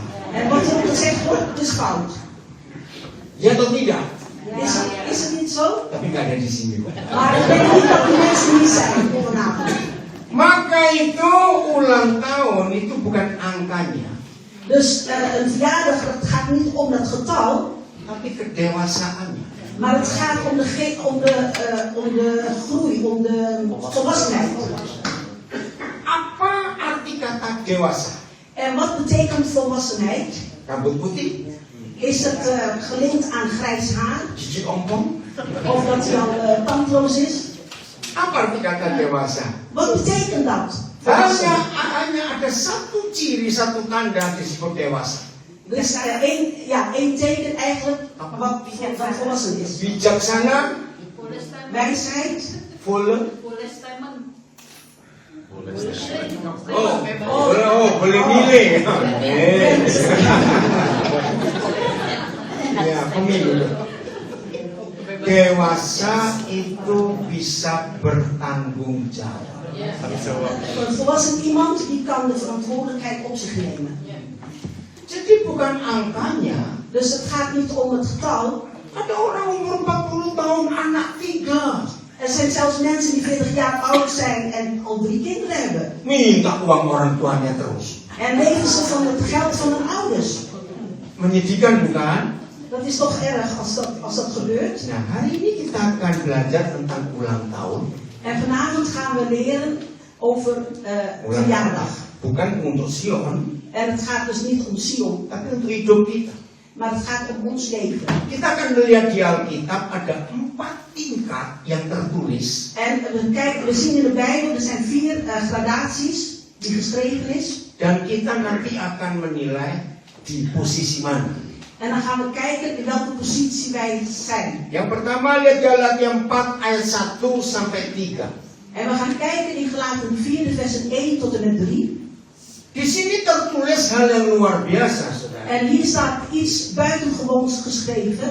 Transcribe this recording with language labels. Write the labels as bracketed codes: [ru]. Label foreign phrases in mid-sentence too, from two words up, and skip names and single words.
[nl] En wat er gezegd wordt, is fout. [id] Ya atau tidak? [nl] Is het niet zo? [id] Tapi nggak ada di sini. Pak. [nl] Maar ik weet niet dat die mensen niet zijn vanavond. [id] Maka itu ulang tahun itu bukan angkanya, [nl] Dus een verjaardag, het gaat niet om het getal, [id] tapi kedewasaannya. [nl] maar het gaat om de groei, om de volwassenheid. [id] Apa arti kata dewasa? [nl] En wat betekent volwassenheid? [id] Rambut putih, [nl] Is het gelinkt aan grijs haar? [id] gigi ompong. [nl] Of dat hij al tandloos is? [id] Apa arti kata dewasa? [nl] Wat betekent dat? [id] Hanya ada satu ciri, satu tanda disebut dewasa. [nl] Er is één teken eigenlijk wat volwassen is. [id] Bijaksana, [nl] Wijsheid. volle. [id] Boleh milih. Ya, pemilu. Dewasa itu bisa bertanggung jawab. [nl] Een volwassen iemand die kan de verantwoordelijkheid op zich nemen. [id] Jadi bukan angkanya. [nl] Dus het gaat niet om het getal. [id] Ada orang umur 40 tahun anak 3. [nl] Er zijn zelfs mensen die 40 jaar oud zijn en al 3 kinderen hebben. [id] Minta uang orang tuanya terus. [nl] En leven ze van het geld van hun ouders. [id] Menyedihkan bukan? [nl] Dat is toch erg als dat gebeurt. [id] Nah, hari ini kita akan belajar tentang ulang tahun. [nl] En vanavond gaan we leren over verjaardag. [id] Bukan untuk Sion, [nl] En het gaat dus niet om Sion, [id] tapi untuk hidup kita. [nl] maar het gaat om ons leven. [id] Kita akan melihat di Alkitab ada 4 tingkat yang tertulis. [nl] En we zien in de Bijbel, er zijn 4 gradaties die geschreven is. [id] Dan kita nanti akan menilai di posisi mana. [nl] En dan gaan we kijken in welke positie wij zijn. [id] Yang pertama lihat Galatia 4 ayat 1 sampai 3. [nl] En we gaan kijken in Galaten 4 versen 1 tot en met 3. [id] Di sini tertulis hal yang luar biasa, saudara. [nl] En hier staat iets buitengewoons geschreven.